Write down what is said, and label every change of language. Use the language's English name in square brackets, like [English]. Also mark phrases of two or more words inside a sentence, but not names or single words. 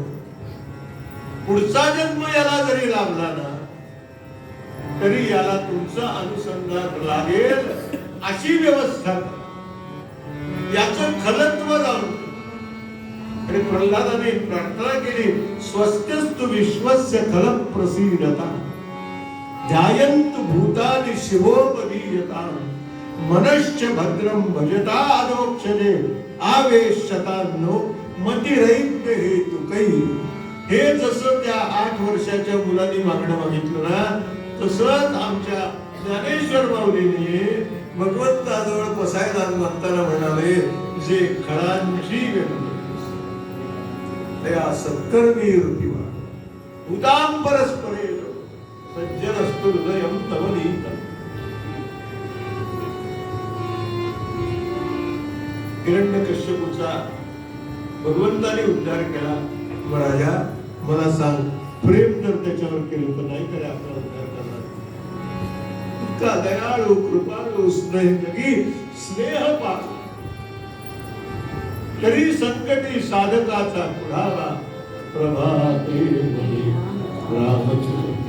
[Marathi] पुढचा जन्म याला जरी लाभला ना तरी याला तुमचं अनुसंधान लागेल अशी व्यवस्था याचं खलत्व जाणून. आणि प्रल्हादाने प्रार्थना केली, [Sanskrit] स्वस्त्यस्तु विश्वस्य खल प्रसीदता ध्यायन्तु भूतानि शिवोपदीयता मनश्च भद्रं भजता अदोक्षजे आवेशतान्नो मतिरैक्य हेतुकै. [Marathi] हे जसं त्या 8 वर्षाच्या मुलांनी मागणं मागितलं ना तसंच आमच्या ज्ञानेश्वर माऊलीने भगवंताजवळ पसायदान मागताना म्हणाले, जे खळांची व्यक्ती त्या सत्कर्मी रूपीवा भूतां परस्परे [Sanskrit] सज्जनस्तु हृदयं नवनीतं. [Marathi] हिरण्यकश्यपूचा भगवंताने उद्धार केला. मग राजा मला सांग, प्रेम जर त्याच्यावर केलं तर नाही करे आपला उद्धार करणार? इतका दयाळू कृपाळू स्नेह पात्र तरी संकटी साधकाचा पुढावा प्रभाते रामचंद्र.